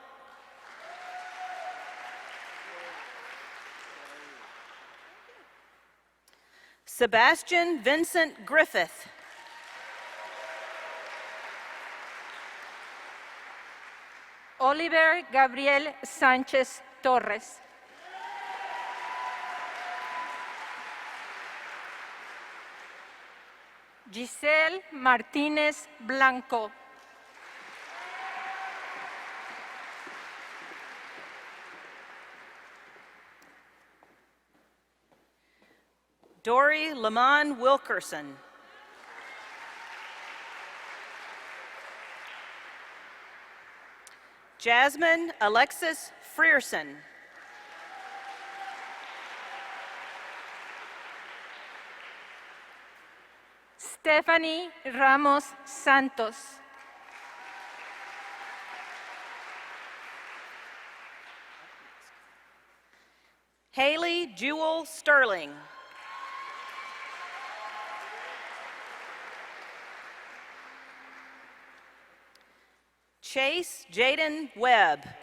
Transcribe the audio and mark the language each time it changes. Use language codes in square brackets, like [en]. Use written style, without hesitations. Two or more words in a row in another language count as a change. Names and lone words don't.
[en] Sebastian Vincent Griffith. Oliver Gabriel Sanchez Torres. Giselle Martínez Blanco. Dory Lamont Wilkerson. Jasmine Alexis Frierson. Stephanie Ramos Santos. Haley Jewel Sterling. Chase Jaden Webb.